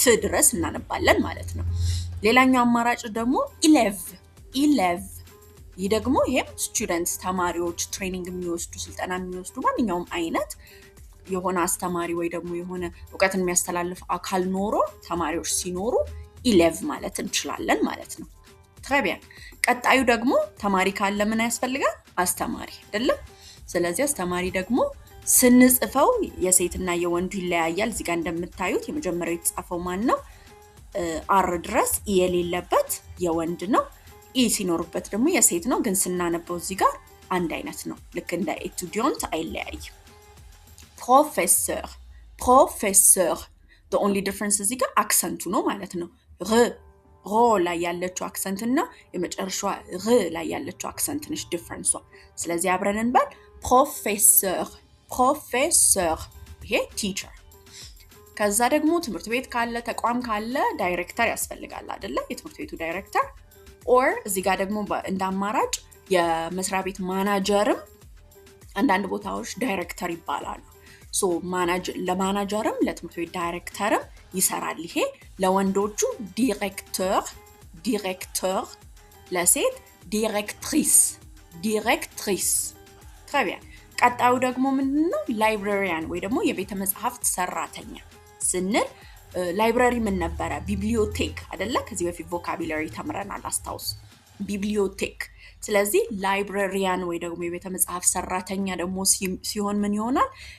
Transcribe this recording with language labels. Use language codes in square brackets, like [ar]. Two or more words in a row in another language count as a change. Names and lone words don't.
[am] ድረስ እናነባለን ማለት ነው። ሌላኛው አማራጭ ደግሞ ኢሌቭ። ይህ ደግሞ ይሄም ስቱደንት ተማሪዎች ትሬኒንግ የሚወስዱ ስልጠና የሚወስዱ ማንኛውም አይነት የሆነ አስተማሪ ወይ ደግሞ የሆነ እውቀትን የሚያስተላልፍ አካል ኖሮ ተማሪዎች ሲኖሩ ኢሌቭ ማለት እንችላለን ማለት ነው። [fr] très bien [am] ቀጣዩ ደግሞ ተማሪ ካለ ምን ያስፈልጋል? አስተማሪ አይደለ? ስለዚህ አስተማሪ ደግሞ ስንጽፈው የሴትና የወንዱ ይለያያል። እዚህ ጋር እንደምታዩት የመጀመሪያው የተጻፈው ማን ነው? አር ድረስ ኢ የሌለበት የወንድ ነው። ኢ ሲኖርበት ደግሞ የሴት ነው። ግን ስናነበው እዚህ ጋር አንድ አይነት ነው። ልክ እንደ ኤቱዲዮንት አይለያይም። ፕሮፌሰር [en] the only difference [am] እዚህ ጋር አክሰንቱ ነው ማለት ነው። ሮ ላይ ያለችው አክሰንት እና የመጨረሻዋ ር ላይ ያለችው አክሰንት ነች ዲፈረንሷ። ስለዚህ አብረን እንበል ፕሮፌሰር ይሄ ቲቸር። ከዛ ደግሞ ትምህርት ቤት ካለ ተቋም ካለ ዳይሬክተር ያስፈልጋል አይደለ? የትምህርት ቤቱ ዳይሬክተር ኦር እዚህ ጋር ደግሞ እንደ አማራጭ የመስሪያ ቤት ማናጀርም አንዳንድ ቦታዎች ዳይሬክተር ይባላሉ። ለማናጀርም ለትምህርት ቤት ዳይሬክተርም ይሰራል። ይሄ ለወንዶቹ ዲሬክተር፣ ለሴት ዲሬክትሪስ። [fr] très bien [am] ቀጣዩ ደግሞ ምንድነው? ላይብራሪያን ወይ ደግሞ የቤተ መጻሕፍት ሰራተኛ ስንል ላይብራሪ ምን ነበረ? ቢብሊዮቴክ አይደለ? ከዚህ በፊት ቮካቡላሪ ተምረናል አስታውስ። ቢብሊዮቴክ። ስለዚህ ላይብራሪያን ወይ ደግሞ የቤተ መጻሕፍት ሰራተኛ ደግሞ ሲሆን ምን ይሆናል?